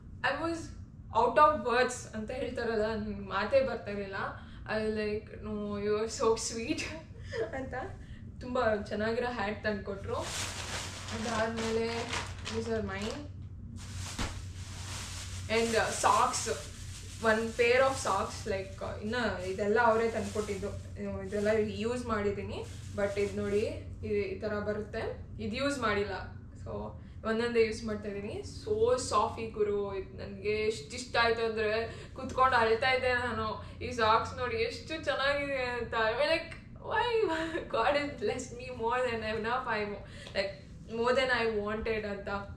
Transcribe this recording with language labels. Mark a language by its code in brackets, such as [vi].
[en] I was out of words [kn] ಅಂತ ಹೇಳ್ತಾರಲ್ಲ, ನನಗೆ ಮಾತೇ ಬರ್ತಾ ಇರಲಿಲ್ಲ. [en] I was like, no, you are so sweet ಅಂತ. [kn] ತುಂಬ ಚೆನ್ನಾಗಿರೋ ಹ್ಯಾಟ್ ತಂದು ಕೊಟ್ಟರು. ಅದಾದಮೇಲೆ [en] these are mine. And socks, one pair of socks, like [kn] ಇನ್ನು ಇದೆಲ್ಲ ಅವರೇ ತಂದುಕೊಟ್ಟಿದ್ದು. ಇದೆಲ್ಲ ಯೂಸ್ ಮಾಡಿದ್ದೀನಿ, ಬಟ್ ಇದು ನೋಡಿ ಈ ಥರ ಬರುತ್ತೆ. ಇದು ಯೂಸ್ ಮಾಡಿಲ್ಲ, ಸೊ ಒಂದೊಂದೇ ಯೂಸ್ ಮಾಡ್ತಾ ಇದ್ದೀನಿ. ಸೋ ಸಾಫಿ ಗುರು, ಇದು ನನಗೆ ಎಷ್ಟು ಇಷ್ಟ ಆಯಿತು ಅಂದರೆ ಕುತ್ಕೊಂಡು ಅಳ್ತಾ ಇದ್ದೆ ನಾನು. ಈ ಸಾಕ್ಸ್ ನೋಡಿ ಎಷ್ಟು ಚೆನ್ನಾಗಿದೆ ಅಂತ. [en] Like why God is blessed me more than enough, like more than I wanted ಅಂತ.